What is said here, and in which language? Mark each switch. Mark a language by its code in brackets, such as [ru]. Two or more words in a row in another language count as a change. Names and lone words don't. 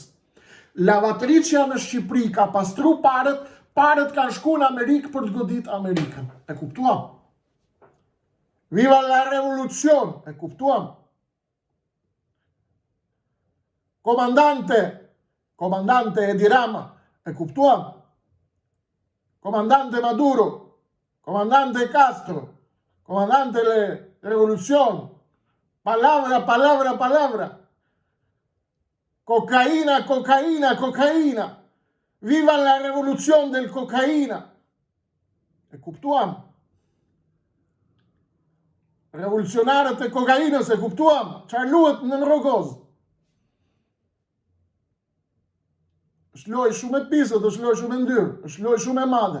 [sq] Lavatricia në Shqipëri ka pastru paret kanë shku në Amerikë për të godit Amerikën. E kuptuam? [es] Viva la revolucion! [sq] E kuptuam? Komandante Edi Rama, e kuptuam? [es] Comandante Maduro, comandante Castro, comandante revolucion, palabra, palabra, palabra. Cocaína, cocaína, cocaína. Viva la revolucion del cocaína. [sq] E kuptuam? Revolucionarët e kokainës, e kuptuam? Çfarë luhet në rrogoz? Është lojë shumë e pisët, është lojë shumë e ndyrë, është lojë shumë e madhe.